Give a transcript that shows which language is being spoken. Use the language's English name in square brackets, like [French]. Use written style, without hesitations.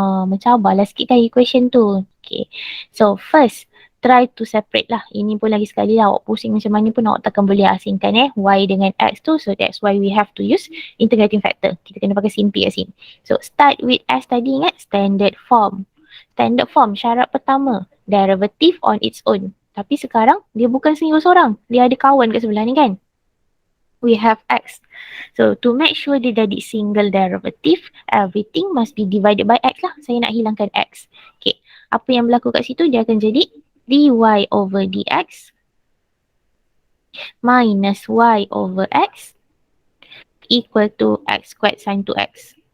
[Malay] Mencabarlah sikit kan equation tu. [English] Okay. So, first, try to separate lah. [Malay] Ini pun lagi sekali lah. Awak pusing macam mana pun awak takkan boleh asingkan y dengan x tu. [English] So that's why we have to use integrating factor. [Malay] Kita kena pakai simpi kat sini. [English] So start with s tadi, ingat standard form. Standard form [Malay] syarat pertama, [English] derivative on its own. [Malay] Tapi sekarang dia bukan single seorang. Dia ada kawan kat sebelah ni kan. [English] We have x. So to make sure [Malay] dia jadi [English] single derivative, everything must be divided by x lah. [Malay] Saya nak hilangkan x. Okay. Apa yang berlaku kat situ, dia akan jadi [English] dy over dx minus y over x equal to x squared sin 2x.